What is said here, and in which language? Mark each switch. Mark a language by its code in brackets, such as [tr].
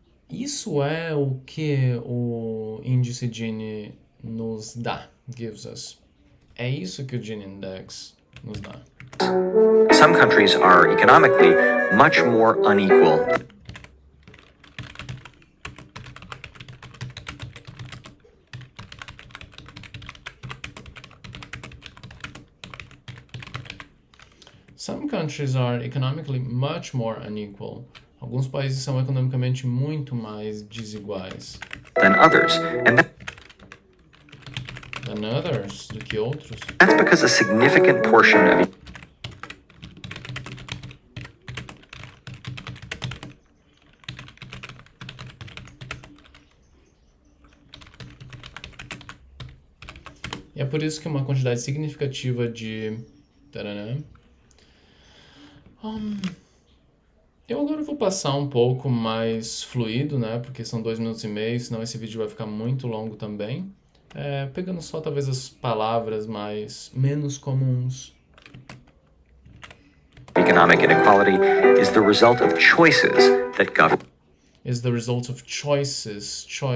[pt] Isso é o que o índice Gini nos dá. [en] Gives us. [pt] É isso que o Gini index nos dá. [en] Some countries are economically much more unequal. Some countries are economically much more unequal. [pt] Alguns países são economicamente muito mais desiguais. [en] Than others, and Than others, [pt] do que outros. [en] that's because a significant portion of [pt] E é por isso que uma quantidade significativa de... Eu agora vou passar um pouco mais fluido, né? Porque são 2 minutos e meio, senão esse vídeo vai ficar muito longo também. Pegando só talvez as palavras menos comuns. [en] economic inequality is the result of choices that Is the result of choices.